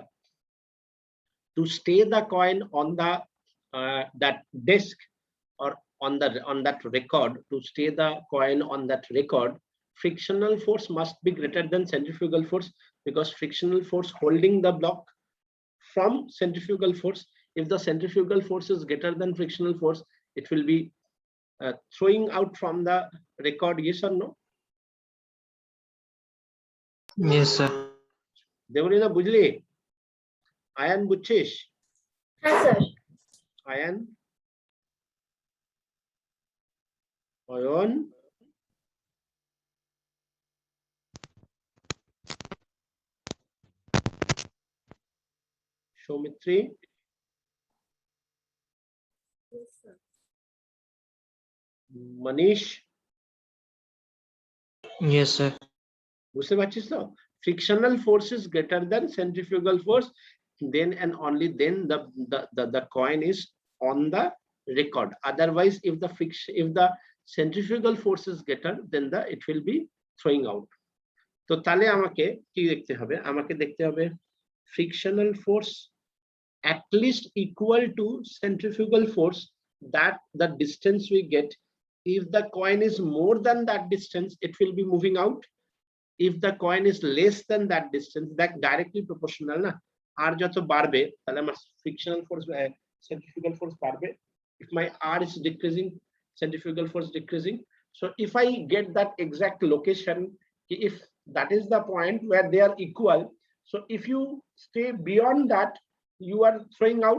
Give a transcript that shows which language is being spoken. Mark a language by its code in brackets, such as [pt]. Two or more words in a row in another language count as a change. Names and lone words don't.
[en] To stay the coin on the that disk or on that record, to stay the coin on that record, frictional force must be greater than centrifugal force, because frictional force holding the block from centrifugal force. If the centrifugal force is greater than frictional force, it will be throwing out from the record. Yes or no? Yes, sir. [bn] দেবলীনা বুঝলি? আয়ান বুঝছিস? হ্যাঁ স্যার। Ayan? Ayan? Shoumitri? Manish? [en] Yes, sir. [bn] বুঝতে পারছিস তো? [en] Frictional force is greater than centrifugal force, then and only then the coin is on the record. Otherwise, if the centrifugal force is greater, then it will be throwing out. [bn] তো তাহলে আমাকে কি দেখতে হবে? আমাকে দেখতে হবে [en] frictional force at least equal to centrifugal force, that the distance we get. If the coin is more than that distance, it will be moving out. If the coin is less than that distance, that directly proportional na, r [bn] যত বাড়বে তাহলে আমার [en] frictional force centrifugal force বাড়বে. If my r is decreasing, centrifugal force decreasing. So if I get that exact location, if that is the point where they are equal, so if you stay beyond that, you are throwing out.